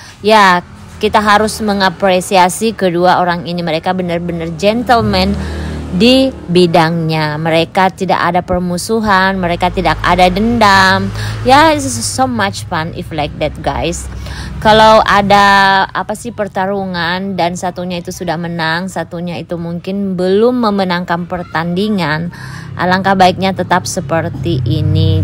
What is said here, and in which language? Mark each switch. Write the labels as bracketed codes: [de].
[id] Ya, kita harus mengapresiasi kedua orang ini. Mereka benar-benar gentleman di bidangnya. Mereka tidak ada permusuhan, mereka tidak ada dendam. Ya, [en] it's so much fun if like that, guys. [id] Kalau ada pertarungan dan satunya itu sudah menang, satunya itu mungkin belum memenangkan pertandingan, alangkah baiknya tetap seperti ini.